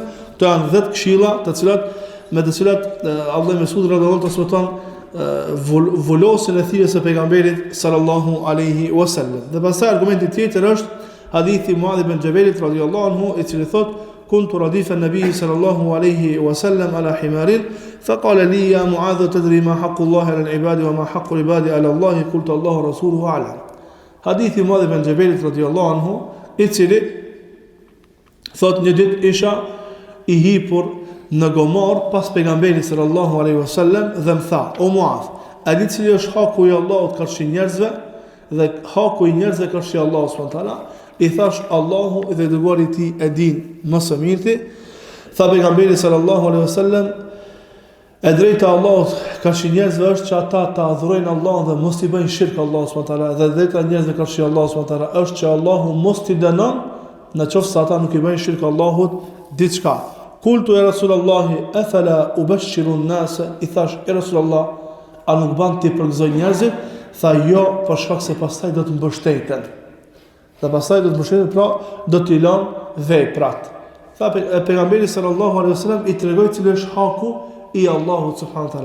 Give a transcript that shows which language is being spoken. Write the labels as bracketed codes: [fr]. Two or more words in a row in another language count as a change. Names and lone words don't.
[sq] Këto janë 10 këshilla me të cilat Allah Mesud [ar] رضي الله عنه [sq] transmeton vullosin e thirrjes së pejgamberit [ar] صلى الله عليه وسلم. [sq] Dhe pastaj argumenti tjetër është hadithi Muadh ibn Jabalit [ar] رضي الله عنه, [sq] i cili thotë: [ar] كنت رديف النبي صلى الله عليه وسلم على حمار فقال لي يا معاذ تدري ما حق الله على العباد وما حق العباد على الله قلت الله ورسوله أعلم. [sq] Hadithi Muadh ibn Jabalit [ar] رضي الله عنه, [sq] i cili thot një ditë isha i hipur në gomar pas pejgamberit [ar] صلى الله عليه وسلم [sq] dhe më tha: o Muadh, a di cili është haku i Allahut kërshi njerëzve dhe haku i njerëzve kërshi Allahut [ar] سبحانه وتعالى? [sq] I thash: Allahu dhe dërguari i tij e din më së miri. Tha pejgamberi [ar] صلى الله عليه وسلم: [sq] e drejta e Allahut kërshi njerëzve është që ata të adhurojnë Allahun dhe mos i bëjnë shirk Allahut [ar] سبحانه وتعالى, [sq] dhe drejta e njerëzve kërshi Allahut [ar] سبحانه وتعالى [sq] është që Allahu mos t'i dënon në qoftë se ata nuk i bëjnë shirk Allahut diçka. [ar] قلت يا رسول الله أفلا أبشر الناس, [sq] i thash: e Rasulullah, a nuk ban ti përgëzoj njerëzit? Tha: jo, për shkak se pastaj do të mbështeten. Dhe pastaj do të mbështeten, pra do t'i lën veprat. Tha pejgamberi [ar] صلى الله عليه وسلم, [sq] i tregoi cili është haku i Allahut [ar] سبحانه وتعالى.